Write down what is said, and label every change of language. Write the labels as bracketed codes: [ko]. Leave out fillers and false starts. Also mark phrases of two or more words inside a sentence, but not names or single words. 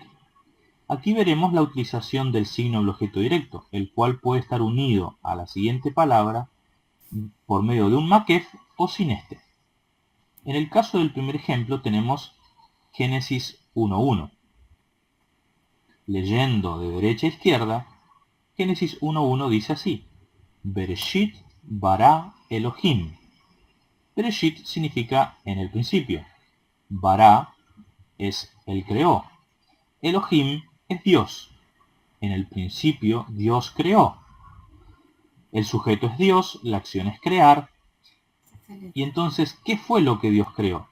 [es] Aquí veremos la utilización del signo del objeto directo, el cual puede estar unido a la siguiente palabra por medio de un maquef o sin este. En el caso del primer ejemplo tenemos Génesis 1.1. Leyendo de derecha a izquierda, Génesis 1.1 dice así: [he] בראשית ברא אלוהים. [es] Bereshit significa en el principio. Bara es el creó. Elohim es Dios. En el principio Dios creó. El sujeto es Dios, la acción es crear. Y entonces, ¿qué fue lo que Dios creó?